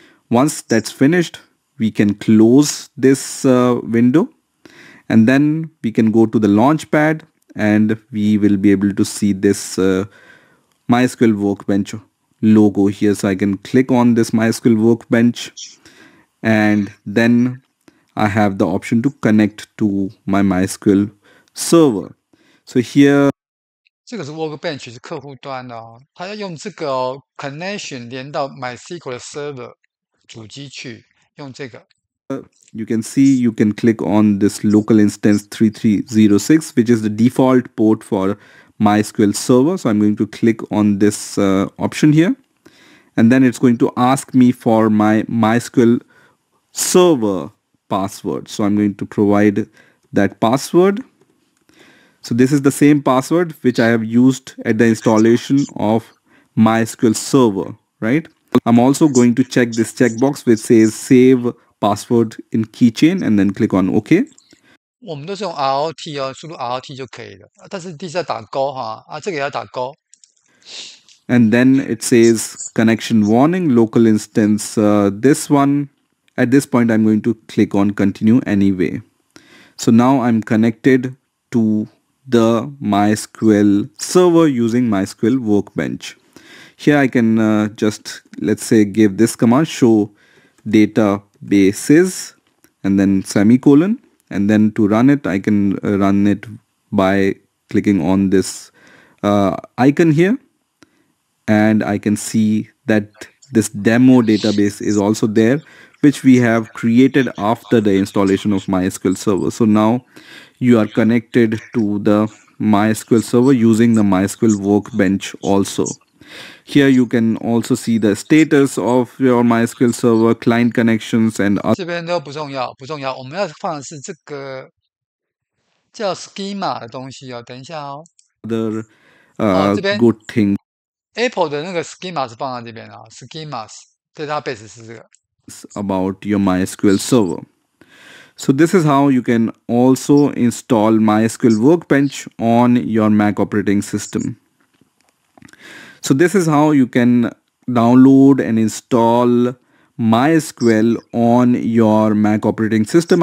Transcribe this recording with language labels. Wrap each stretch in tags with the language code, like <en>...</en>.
<en>Once that's finished, we can close this window and then we can go to the launchpad and we will be able to see this MySQL Workbench logo here. So I can click on this MySQL Workbench and then I have the option to connect to my MySQL server. So here</en> <zh>这个是 Workbench 是客户端的哦，它要用这个connection 连到 MySQL 的 server，主机去用这个。</zh> <en>You can see you can click on this local instance 3306, which is the default port for MySQL server. So I'm going to click on this option here, and then it's going to ask me for my MySQL server password. So I'm going to provide that password. So this is the same password which I have used at the installation of MySQL server, right? I'm also going to check this checkbox which says save password in keychain and then click on OK.</en> <zh>我们都是用 ROT 哦，输入 ROT 就可以了。但是第一次要打勾哈，这个也要打勾。</zh> <en>And then it says connection warning, local instance, this one. At this point, I'm going to click on continue anyway. So now I'm connected to the MySQL server using MySQL Workbench. Here I can just, let's say, give this command, show databases, and then semicolon. And then to run it, I can run it by clicking on this icon here. And I can see that this demo database is also there, which we have created after the installation of MySQL server. So now you are connected to the MySQL server using the MySQL Workbench also. Here you can also see the status of your MySQL server, client connections, and</en> <zh>这边都不重要，不重要。我们要放的是这个叫 schema 的东西哦。等一下哦。</zh> <en>other</en> <zh>这边</zh> <en>good things</en> <zh>Apple 的那个 schema 是放在这边啊，schemas database 是这个。</zh> <en>about your MySQL server. So this is how you can also install MySQL Workbench on your Mac operating system. So this is how you can download and install MySQL on your Mac operating system.</en>